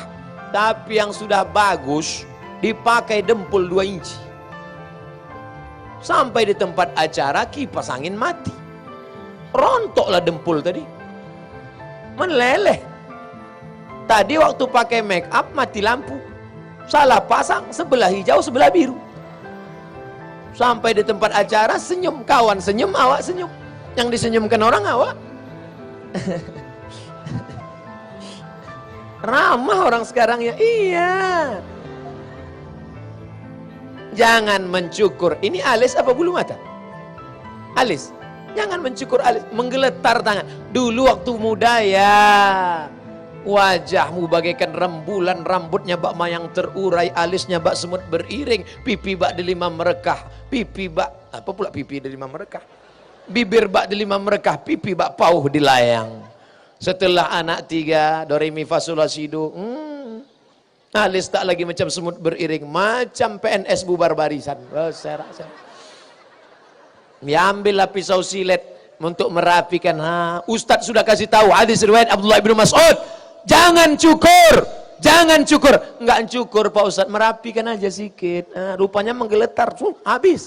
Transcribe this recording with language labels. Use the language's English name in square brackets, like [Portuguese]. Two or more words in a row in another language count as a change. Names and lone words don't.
[Malay] Tapi yang sudah bagus dipakai dempul 2 inci. Sampai di tempat acara kipas angin mati. Rontoklah dempul tadi. Meleleh. Tadi waktu pakai make up mati lampu. Salah pasang, sebelah hijau, sebelah biru. Sampai di tempat acara senyum, kawan senyum, awak senyum. Yang disenyumkan orang awak. Ramah orang sekarang ya. Iya. Jangan mencukur. Ini alis apa bulu mata? Alis. Jangan mencukur alis, menggeletar tangan. Dulu waktu muda ya, wajahmu bagaikan rembulan, rambutnya bak mayang terurai, alisnya bak semut beriring, pipi bak delima merekah, pipi bak apa pula pipi delima merekah, bibir bak delima merekah, pipi bak pauh dilayang. Setelah anak 3 do re mi fa sol la si do, alis tak lagi macam semut beriring, macam PNS bubar barisan. Serak. Ambillah pisau silet untuk merapikan. Ustadz sudah kasih tahu hadis riwayat Abdullah bin Mas'ud, jangan cukur, jangan cukur. Enggak cukur Pak Ustadz, merapikan aja sedikit. Rupanya menggeletar, habis.